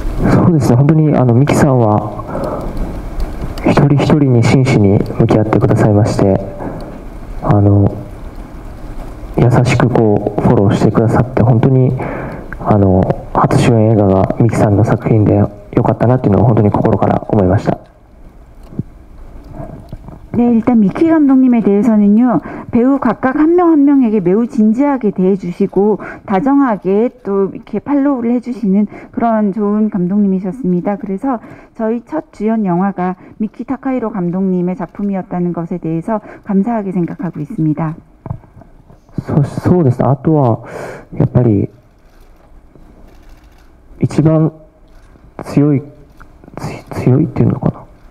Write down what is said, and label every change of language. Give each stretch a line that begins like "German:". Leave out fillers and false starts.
Japanese: そうですね、本当にミキさんは一人一人に真摯に向き合ってくださいまして、優しくこうフォローしてくださって、本当に初主演映画がミキさんの作品で良かったなっていうのを本当に心から思いました。
Korean: 네, 일단 미키 감독님에 대해서는요, 배우 각각 한 명 한 명에게 매우 진지하게 대해주시고 다정하게 또 이렇게 팔로우를 해주시는 그런 좋은 감독님이셨습니다. 그래서 저희 첫 주연 영화가 미키 타카히로 감독님의 작품이었다는 것에 대해서 감사하게 생각하고 있습니다.
Japanese: そうですね。あとはやっぱり一番強いっていうのかな。